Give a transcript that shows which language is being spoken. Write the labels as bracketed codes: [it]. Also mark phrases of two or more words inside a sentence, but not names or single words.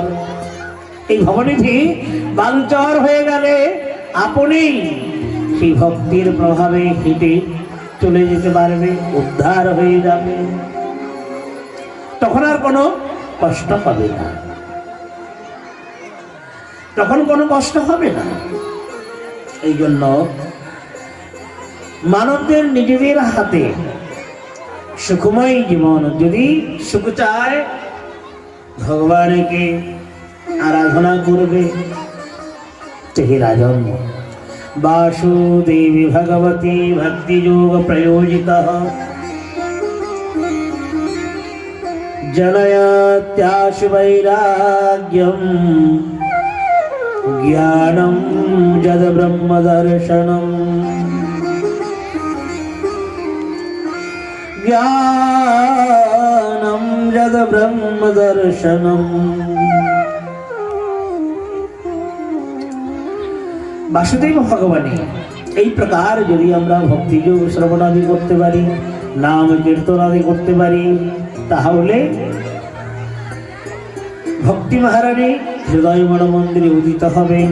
[bn] এই ভবনিধি বালুচর হয়ে গেলে আপনি সেই ভক্তির প্রভাবে হেঁটে চলে যেতে পারবে, উদ্ধার হয়ে যাবে, তখন আর কোনো কষ্ট হবে না, তখন কোনো কষ্ট হবে না। এই জন্য মানবদের নিজেদের হাতে সুখময় জীবন। যদি সুখ চায় ভগবানকে আরাধনা করবে। হে রাজন, [sa] वासुदेवी भगवती भक्ति योग प्रयोजिता जनयत्याशु वैराग्यम ज्ञानम जद ब्रह्म दर्शनम ज्ञानम जद ब्रह्म दर्शनम। [bn] বাসুদেব ভগবানী এই প্রকার যদি আমরা ভক্তি যোগ শ্রবণ আদি করতে পারি, নাম কীর্তন আদি করতে পারি, তাহলে ভক্তি মহারানী হৃদয় মন মন্দিরে উদিত হবেন।